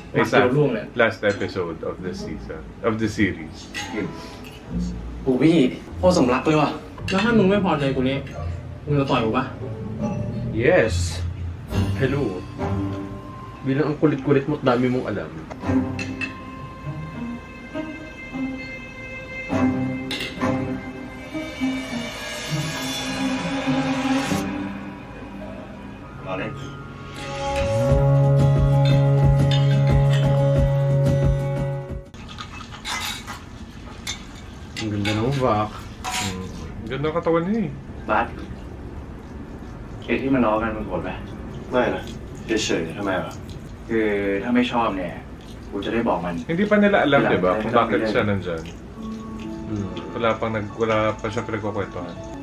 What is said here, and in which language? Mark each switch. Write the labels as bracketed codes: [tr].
[en] Ay, sa last episode of the season. Of the series. [th] กูพี่โคตรสำลักเลยว่ะ แล้วถ้ามึงไม่พอใจกูนี้มึงจะต่อยกูปะ [en] Yes. Hello. [tl] Bilang ang kulit-kulit mo at dami mong alam. Ang ganda ng Pak. Ganda ng katawan niya eh. [th] บัสเคสที่มันล้อกันมันโกรธไหม ไม่นะเฉยๆทำไมวะ คือถ้าไม่ชอบเนี่ยกูจะได้บอกมัน [tl] Hindi pa nila alam, di ba, kung bakit siya nandyan. Hmm. Wala pa siya pinagkukwentuhan.